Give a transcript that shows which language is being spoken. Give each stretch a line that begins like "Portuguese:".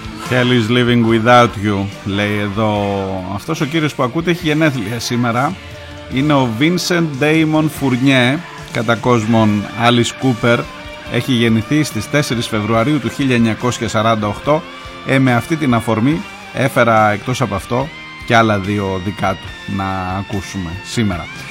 English: Hell is living without you,
Greek: λέει εδώ. Αυτός ο κύριος που ακούτε έχει γενέθλια σήμερα. Είναι ο Vincent Damon Fournier, κατά κόσμον Alice Cooper, έχει γεννηθεί στις 4 Φεβρουαρίου του 1948. Με αυτή την αφορμή έφερα εκτός από αυτό και άλλα δύο δικά του να ακούσουμε σήμερα.